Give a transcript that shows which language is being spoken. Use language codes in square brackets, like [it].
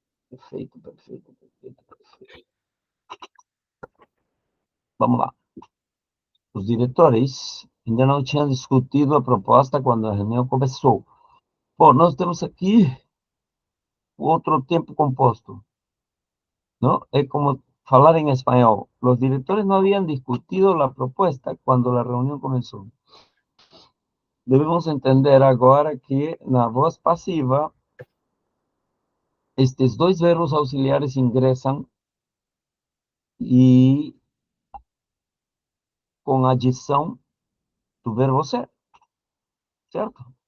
[pt] Perfeito, perfeito, perfeito, perfeito. Vamos lá. Os diretores Ainda não tinha discutido a proposta quando a reunião começou. Bom, nós temos aqui outro tempo composto, ¿no? [es] Es como falar en español. Los directores no habían discutido la propuesta cuando la reunión comenzó. [pt] Devemos entender agora que na voz passiva, estes dois verbos auxiliares ingressam e com a adição do verbo ser, certo?